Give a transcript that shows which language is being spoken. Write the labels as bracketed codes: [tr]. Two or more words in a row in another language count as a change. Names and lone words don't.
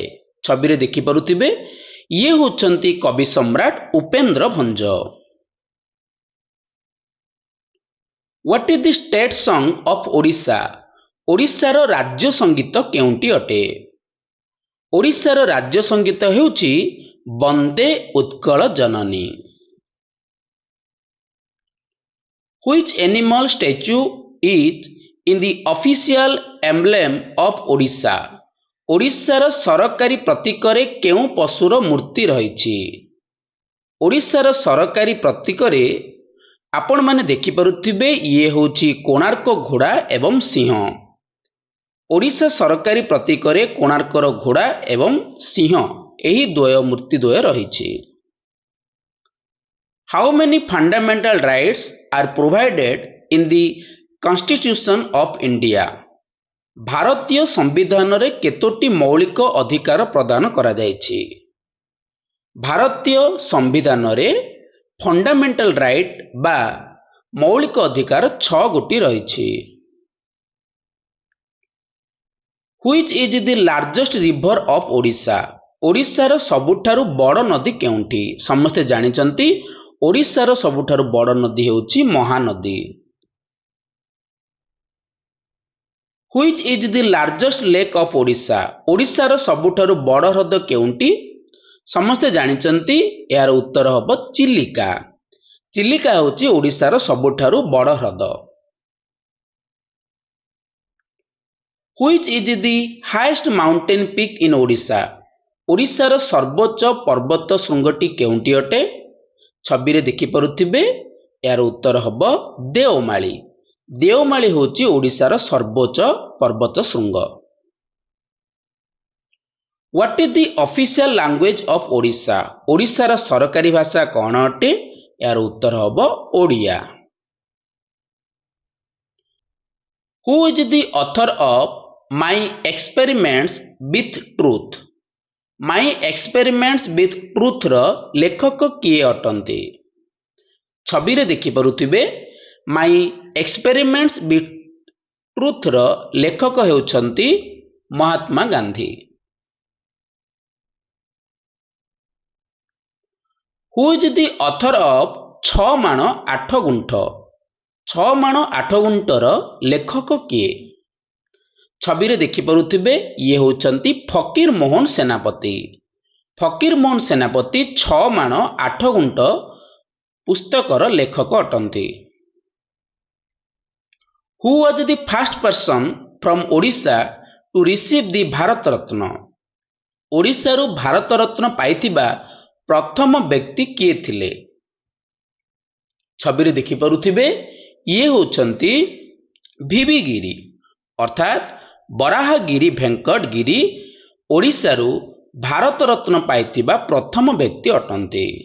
[or] ଛବିରେ ଦେଖିପାରୁଥିବେ ଇଏ ହେଉଛନ୍ତି କବି ସମ୍ରାଟ ଉପେନ୍ଦ୍ର ଭଞ୍ଜ। [en] What is the state song of Odisha? [or] ଓଡ଼ିଶାର ରାଜ୍ୟ ସଙ୍ଗୀତ କେଉଁଟି ଅଟେ? ଓଡ଼ିଶାର ରାଜ୍ୟ ସଙ୍ଗୀତ ହେଉଛି ବନ୍ଦେ ଉତ୍କଳ ଜନନୀ। [en] Which animal statue is in the official emblem of Odisha? [or] ଓଡ଼ିଶାର ସରକାରୀ ପ୍ରତୀକରେ କେଉଁ ପଶୁର ମୂର୍ତ୍ତି ରହିଛି? ଓଡ଼ିଶାର ସରକାରୀ ପ୍ରତୀକରେ ଆପଣମାନେ ଦେଖିପାରୁଥିବେ ଇଏ ହେଉଛି କୋଣାର୍କ ଘୋଡ଼ା ଏବଂ ସିଂହ। ଓଡ଼ିଶା ସରକାରୀ ପ୍ରତୀକରେ କୋଣାର୍କର ଘୋଡ଼ା ଏବଂ ସିଂହ ଏହି ମୂର୍ତ୍ତି ଦ୍ୱୟ ରହିଛି। [en] How many fundamental rights are provided in the Constitution of India? [or] ଭାରତୀୟ ସମ୍ବିଧାନରେ କେତୋଟି ମୌଳିକ ଅଧିକାର ପ୍ରଦାନ କରାଯାଇଛି? ଭାରତୀୟ ସମ୍ବିଧାନରେ [en] fundamental right [or] ବା ମୌଳିକ ଅଧିକାର 6 ଗୋଟି ରହିଛି। [en] Which is the largest river of Odisha? [or] ଓଡ଼ିଶାର ସବୁଠାରୁ ବଡ଼ ନଦୀ କେଉଁଠି? ସମସ୍ତେ ଜାଣିଛନ୍ତି ଓଡ଼ିଶାର ସବୁଠାରୁ ବଡ଼ ନଦୀ ହେଉଛି ମହାନଦୀ। [en] Which is the largest lake of Odisha? [or] ଓଡ଼ିଶାର ସବୁଠାରୁ ବଡ଼ ହ୍ରଦ କେଉଁଟି? ସମସ୍ତେ ଜାଣିଛନ୍ତି ଏହାର ଉତ୍ତର ହେବ ଚିଲିକା। ଚିଲିକା ହେଉଛି ଓଡ଼ିଶାର ସବୁଠାରୁ ବଡ଼ ହ୍ରଦ। [en] Which is the highest mountain peak in Odisha? [or] ଓଡ଼ିଶାର ସର୍ବୋଚ୍ଚ ପର୍ବତ ଶୃଙ୍ଗଟି କେଉଁଟି ଅଟେ? ଛବିରେ ଦେଖିପାରୁଥିବେ ଏହାର ଉତ୍ତର ହେବ ଦେଓମାଳି। ଦେଓମାଳି ହେଉଛି ଓଡ଼ିଶାର ସର୍ବୋଚ୍ଚ ପର୍ବତ ଶୃଙ୍ଗ। [en] What is the official language of Odisha? [or] ଓଡ଼ିଶାର ସରକାରୀ ଭାଷା କ'ଣ ଅଟେ? ଏହାର ଉତ୍ତର ହେବ ଓଡ଼ିଆ। [en] Who is the author of My Experiments with Truth? [or] My Experiments with Truth ର ଲେଖକ କିଏ ଅଟନ୍ତି? ଛବିରେ ଦେଖିପାରୁଥିବେ My Experiments with Truth ର ଲେଖକ ହେଉଛନ୍ତି ମହାତ୍ମା ଗାନ୍ଧୀ। [en] Who is the author of 6 ମାଣ 8 ଗୁଣ୍ଠ? [or] 6 ମାଣ 8 ଗୁଣ୍ଠର ଲେଖକ କିଏ? ଛବିରେ ଦେଖିପାରୁଥିବେ ଇଏ ହେଉଛନ୍ତି ଫକୀର ମୋହନ ସେନାପତି। ଫକୀର ମୋହନ ସେନାପତି 6 ମାଣ 8 ଗୁଣ୍ଠ ପୁସ୍ତକର ଲେଖକ ଅଟନ୍ତି। [en] Who was the first person from Odisha to receive the ଭାରତ ରତ୍ନ? [or] ଓଡ଼ିଶାରୁ ଭାରତ ରତ୍ନ ପାଇଥିବା ପ୍ରଥମ ବ୍ୟକ୍ତି କିଏ ଥିଲେ? ଛବିରେ ଦେଖିପାରୁଥିବେ ଇଏ ହେଉଛନ୍ତି ଭିବି ଗିରି ଅର୍ଥାତ୍ ବରାହଗିରି ଭେଙ୍କଟ ଗିରି ଓଡ଼ିଶାରୁ ଭାରତ ରତ୍ନ ପାଇଥିବା ପ୍ରଥମ ବ୍ୟକ୍ତି ଅଟନ୍ତି।